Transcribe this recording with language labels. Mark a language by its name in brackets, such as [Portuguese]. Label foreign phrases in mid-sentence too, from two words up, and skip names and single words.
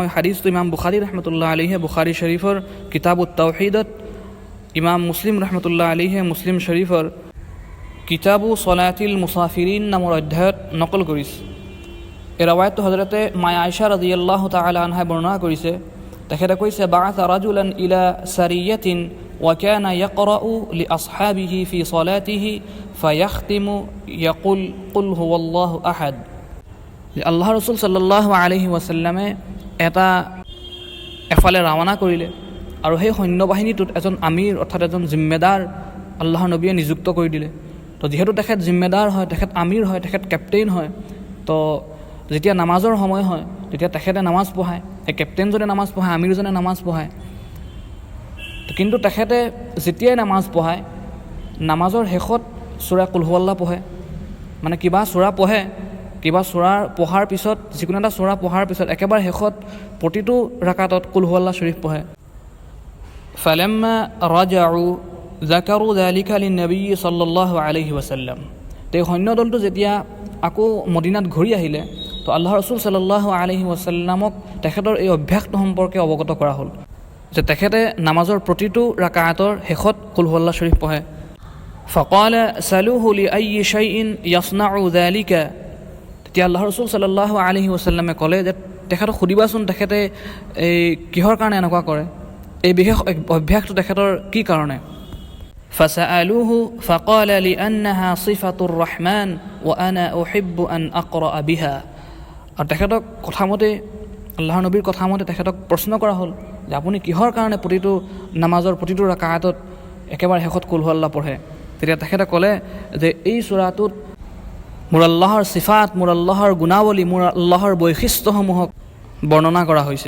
[Assamese] হাদিছটো ইমাম বুখাৰী [Arabic] رحمة الله عليه [Assamese] বুখাৰী শৰীফৰ [Arabic] كتاب التوحيد, [Assamese] ইমাম মুছলিম [Arabic] رحمة الله عليه [Assamese] মুছলিম শৰীফৰ [Arabic] كتاب صلاة المسافرين [Assamese] নামৰ অধ্যায়ত নকল কৰিছে। এই ৰাৱায়াতটো হযৰতে মায়া আয়েশা [Arabic] رضي الله تعالى عنها [Assamese] বৰ্ণনা কৰিছে। তেখেতে কৈছে [Arabic] بعث رجلا إلى سرية وكان يقرأ لأصحابه في صلاته فيختم يقول قل هو الله أحد. [Assamese] আল্লাহ ৰাসূল [Arabic] صلى الله عليه وسلم [Assamese] এফালে ৰাওনা কৰিলে আৰু সেই সৈন্যবাহিনীটোত এজন আমিৰ অৰ্থাৎ এজন জিম্মেদাৰ আল্লাহৰ নবীয়ে নিযুক্ত কৰি দিলে। তো যিহেতু তেখেত জিম্মেদাৰ হয়, তেখেত আমিৰ হয়, তেখেত কেপ্টেইন হয়, তো যেতিয়া নামাজৰ সময় হয় তেতিয়া তেখেতে নামাজ পঢ়ায়। এই কেপ্টেইনজনে নামাজ পঢ়ায়, আমিৰজনে নামাজ পঢ়ায়। কিন্তু তেখেতে যেতিয়াই নামাজ পঢ়ায় নামাজৰ শেষত সূৰা [Arabic] قل هو الله [Assamese] পঢ়ে। মানে কিবা সূৰা পঢ়ে, কিবা সূৰাৰ পঢ়াৰ পিছত, যিকোনো এটা সূৰা পঢ়াৰ পিছত একেবাৰে শেষত প্ৰতিটো ৰাকাতত [Arabic] قل هو الله [Assamese] শৰীফ পঢ়ে। [Arabic] فلما رجعوا ذكروا ذلك للنبي صلى الله عليه وسلم. [Assamese] এই সৈন্যদলটো যেতিয়া আকৌ মদিনাত ঘূৰি আহিলে তো আল্লাহ ৰাসূল [Arabic] صلى الله عليه وسلم [Assamese] তেখেতৰ এই অভ্যাসটো সম্পৰ্কে অৱগত কৰা হ'ল যে তেখেতে নামাজৰ প্ৰতিটো ৰাকাতৰ শেষত [Arabic] قل هو الله [Assamese] শৰীফ পঢ়ে। [Arabic] فقال سلوه لأي شيء يصنع ذلك. [Assamese] তেতিয়া আল্লাহ ৰাসূল [Arabic] صلى الله عليه وسلم [Assamese] ক'লে যে তেখেতক সুধিবাচোন তেখেতে এই কিহৰ কাৰণে এনেকুৱা কৰে, এই বিশেষ অভ্যাসটো তেখেতৰ কি কাৰণে। [Arabic] فسألوه فقال لأنها صفة الرحمن وأنا أحب أن أقرأ بها। [Assamese] আৰু তেখেতক কথামতে আল্লাহৰ নবীৰ কথামতে তেখেতক প্ৰশ্ন কৰা হ'ল যে আপুনি কিহৰ কাৰণে প্ৰতিটো নামাজৰ প্ৰতিটো ৰাকাতত একেবাৰে শেষত [Arabic] قل هو الله [Assamese] পঢ়ে। তেতিয়া তেখেতে ক'লে যে এই সূৰাটোত মোৰ আল্লাহৰ সিফাত, মোৰ আল্লাহৰ গুণাৱলী, মোৰ আল্লাহৰ বৈশিষ্ট্যসমূহক বৰ্ণনা কৰা হৈছে।